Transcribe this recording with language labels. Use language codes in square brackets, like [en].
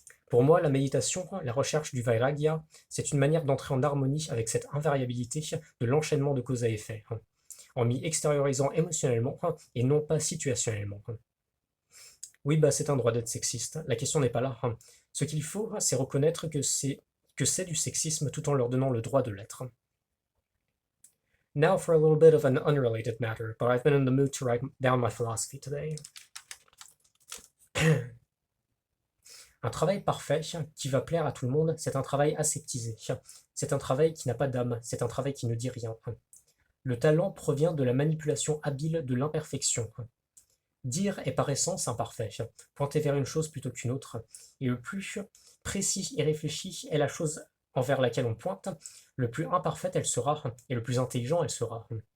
[fr] Pour moi, la méditation, la recherche du vairagya, c'est une manière d'entrer en harmonie avec cette invariabilité de l'enchaînement de cause à effet, en m'y extériorisant émotionnellement et non pas situationnellement. Oui, bah c'est un droit d'être sexiste, la question n'est pas là. Ce qu'il faut, c'est reconnaître que c'est du sexisme tout en leur donnant le droit de l'être. [en] Now for a little bit of an unrelated matter, but I've been in the mood to write down my philosophy today. [fr] Un travail parfait qui va plaire à tout le monde, c'est un travail aseptisé. C'est un travail qui n'a pas d'âme, c'est un travail qui ne dit rien. Le talent provient de la manipulation habile de l'imperfection. Dire est par essence imparfait, pointer vers une chose plutôt qu'une autre, et le plus précis et réfléchi est la chose envers laquelle on pointe, le plus imparfaite elle sera, et le plus intelligent elle sera.